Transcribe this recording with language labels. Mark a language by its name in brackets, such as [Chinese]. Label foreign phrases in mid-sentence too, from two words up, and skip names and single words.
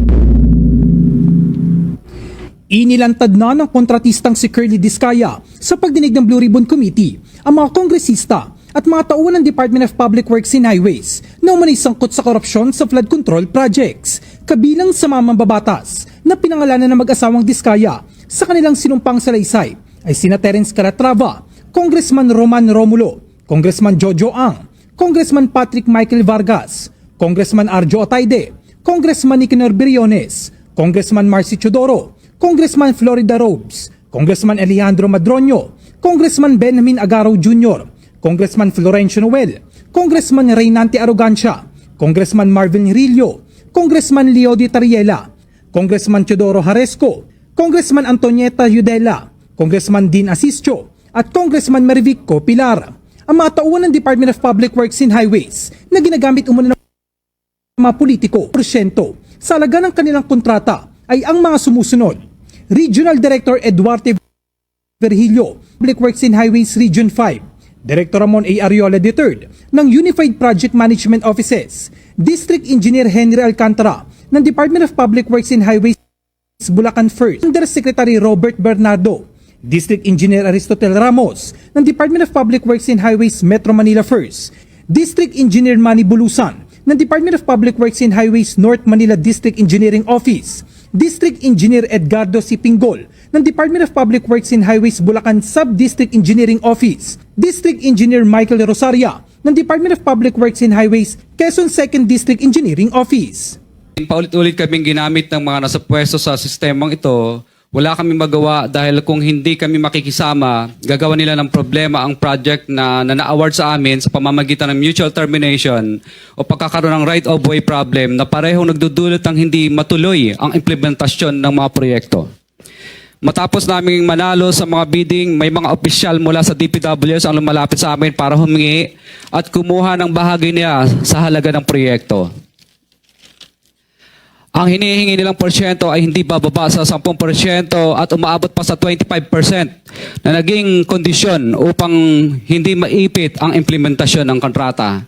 [Filipino] Inilantad na ng kontratistang si Curly Diskaya sa pagdinig ng Blue Ribbon Committee ang mga kongresista at mga tauhan ng Department of Public Works and Highways na umanay sangkot sa korupsyon sa [English] flood control projects, [Filipino] kabilang sa mga mambabatas na pinangalanan ng mag-asawang Diskaya sa kanilang sinumpang salaysay ay sina Terence Calatrava, Congressman Roman Romulo, Congressman Jojo Ang, Congressman Patrick Michael Vargas, Congressman Arjo Ataide, Congressman Nicanor Briones, Congressman Marcy Chodoro, Congressman Florida Robes, Congressman Alejandro Madroño, Congressman Benjamin Agaro Jr., Congressman Florencio Noel, Congressman Reynante Arrogancia, Congressman Marvin Rillo, Congressman Leo Di Tariela, Congressman Teodoro Haresco, Congressman Antonieta Yudela, Congressman Dean Asisio, at Congressman Marivico Pilar. Ang mga tauhan ng Department of Public Works and Highways na ginagamit umano ng mga politiko, porsyento, sa halaga ng kanilang kontrata ay ang mga sumusunod. Regional Director Eduardo Virgilio, Public Works and Highways Region 5, Director Ramon A. Ariola III ng Unified Project Management Offices, District Engineer Henry Alcantara ng Department of Public Works and Highways Bulacan First, Undersecretary Robert Bernardo, District Engineer Aristotel Ramos ng Department of Public Works and Highways Metro Manila First, District Engineer Manny Bulusan ng Department of Public Works and Highways North Manila District Engineering Office, District Engineer Edgardo C. Pinggol ng Department of Public Works and Highways Bulacan Sub-District Engineering Office, District Engineer Michael Rosaria ng Department of Public Works and Highways Quezon 2nd District Engineering Office. Paulit-ulit kaming ginamit ng mga nasa pwesto sa sistemang ito. Wala kami magawa dahil kung hindi kami makikisama, gagawa nila ng problema ang project na na-award sa amin sa pamamagitan ng [English] mutual termination [Filipino] o pagkakaroon ng [English] right-of-way problem [Filipino] na parehong nagdudulot ng hindi matuloy ang implementasyon ng mga proyekto. Matapos naming manalo sa mga bidding, may mga opisyal mula sa DPWs ang lumalapit sa amin para humingi at kumuha ng bahagi niya sa halaga ng proyekto. Ang hinihingi nilang porsyento ay hindi bababa sa 10% at umaabot pa sa 25% na naging kondisyon upang hindi maipit ang implementasyon ng kontrata.